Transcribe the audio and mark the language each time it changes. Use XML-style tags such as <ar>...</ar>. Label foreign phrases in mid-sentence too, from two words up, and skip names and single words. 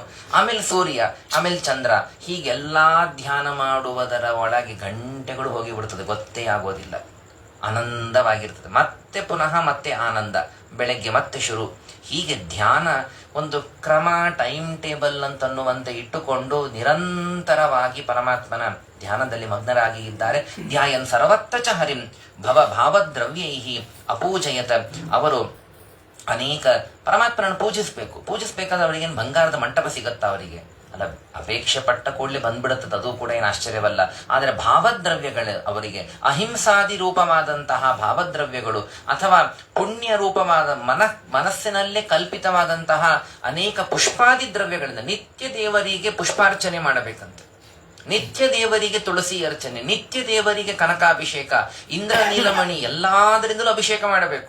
<kn>ಆಮೇಲೆ ಸೂರ್ಯ, ಆಮೇಲೆ ಚಂದ್ರ, ಹೀಗೆಲ್ಲಾ ಧ್ಯಾನ ಮಾಡುವುದರ ಒಳಗೆ ಗಂಟೆಗಳು ಹೋಗಿ ಬಿಡ್ತದೆ, ಗೊತ್ತೇ ಆಗೋದಿಲ್ಲ. ಆನಂದವಾಗಿರ್ತದೆ. ಮತ್ತೆ ಪುನಃ ಮತ್ತೆ ಆನಂದ, ಬೆಳಗ್ಗೆ ಮತ್ತೆ ಶುರು. ಹೀಗೆ ಧ್ಯಾನ ಒಂದು ಕ್ರಮ,</kn> <en>time table</en> <kn>ಅಂತನ್ನುವಂತೆ ಇಟ್ಟುಕೊಂಡು ನಿರಂತರವಾಗಿ ಪರಮಾತ್ಮನ ಧ್ಯಾನದಲ್ಲಿ ಮಗ್ನರಾಗಿ ಇದ್ದಾರೆ.</kn> <sa>ಧ್ಯಾಯನ್ ಸರ್ವತ್ರ ಚ ಹರಿಂ ಭಾವದ್ರವ್ಯೈಹಿ ಅಪೂಜಯತ.</sa> <kn>ಅವರು ಅನೇಕ ಪರಮಾತ್ಮನನ್ನು ಪೂಜಿಸ್ಬೇಕಾದ್ರೆ ಅವರಿಗೇನು ಬಂಗಾರದ ಮಂಟಪ ಸಿಗತ್ತಾ? ಅವರಿಗೆ ಅಲ್ಲ, ಅಪೇಕ್ಷೆ ಪಟ್ಟ ಕೂಡಲೇ ಬಂದ್ಬಿಡುತ್ತದೆ, ಅದು ಕೂಡ ಏನು ಆಶ್ಚರ್ಯವಲ್ಲ. ಆದರೆ ಭಾವದ್ರವ್ಯಗಳು ಅವರಿಗೆ ಅಹಿಂಸಾದಿ ರೂಪವಾದಂತಹ ಭಾವದ್ರವ್ಯಗಳು ಅಥವಾ ಪುಣ್ಯ ರೂಪವಾದ ಮನಸ್ಸಿನಲ್ಲೇ ಕಲ್ಪಿತವಾದಂತಹ ಅನೇಕ ಪುಷ್ಪಾದಿ ದ್ರವ್ಯಗಳಿಂದ ನಿತ್ಯ ದೇವರಿಗೆ ಪುಷ್ಪಾರ್ಚನೆ ಮಾಡಬೇಕಂತೆ, ನಿತ್ಯ ದೇವರಿಗೆ ತುಳಸಿ ಅರ್ಚನೆ, ನಿತ್ಯ ದೇವರಿಗೆ ಕನಕಾಭಿಷೇಕ, ಇಂದ್ರ ನೀಲಮಣಿ ಎಲ್ಲಾದರಿಂದಲೂ ಅಭಿಷೇಕ ಮಾಡಬೇಕು.</kn>